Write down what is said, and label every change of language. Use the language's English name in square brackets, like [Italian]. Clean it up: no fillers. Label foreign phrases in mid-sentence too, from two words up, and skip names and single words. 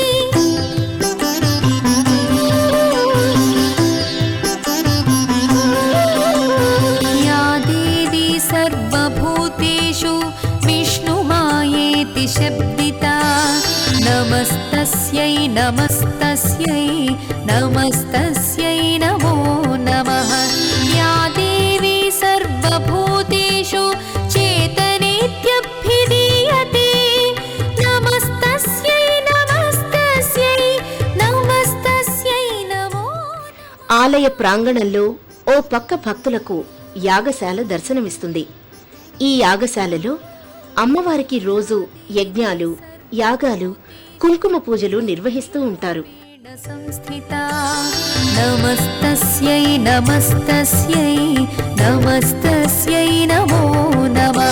[Sanskrit] या देवी सर्वभूतेषु विष्णुमायेति शब्दिता नमस्तस्यै नमस्तस्यै नमस्तस्यै नमो नमः। या देवी सर्वभूतेषु चेतनेत्यभिधीयते नमस्तस्यै नमस्तस्यै नमस्तस्यै नमो। [Telugu] ఆలయ ప్రాంగణంలో ఓ పక్క భక్తులకు యాగశాల దర్శనమిస్తుంది. ఈ యాగశాలలో అమ్మవారికి రోజు యజ్ఞాలు, యాగాలు, కుంకుమ పూజలు నిర్వహిస్తూ ఉంటారు. [Sanskrit] సంస్థితా నమస్తస్యై నమస్తస్యై నమస్తస్యై నమో నమః.